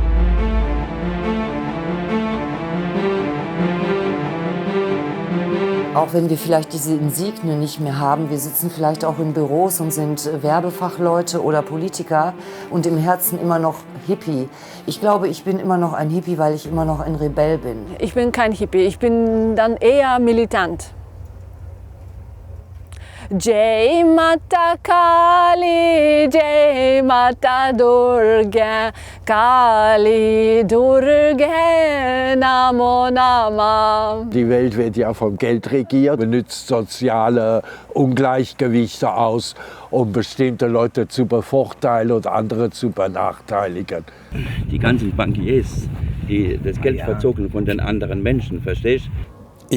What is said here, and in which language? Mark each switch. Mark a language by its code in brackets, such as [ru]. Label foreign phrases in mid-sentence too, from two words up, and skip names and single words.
[de] Auch wenn wir vielleicht diese Insignien nicht mehr haben, wir sitzen vielleicht auch in Büros und sind Werbefachleute oder Politiker und im Herzen immer noch Hippie. Ich glaube, ich bin immer noch ein Hippie, weil ich immer noch ein Rebell bin. Ich bin kein Hippie, ich bin dann eher militant. [hi] जय माता काली, जय माता दुर्गा, काली दुर्गा, नमो नमः. [de] Die Welt wird ja vom Geld regiert, benutzt soziale Ungleichgewichte aus, um bestimmte Leute zu bevorteilen und andere zu benachteiligen. Die ganzen Bankiers, die das Geld verzogen von den anderen Menschen, verstehst du?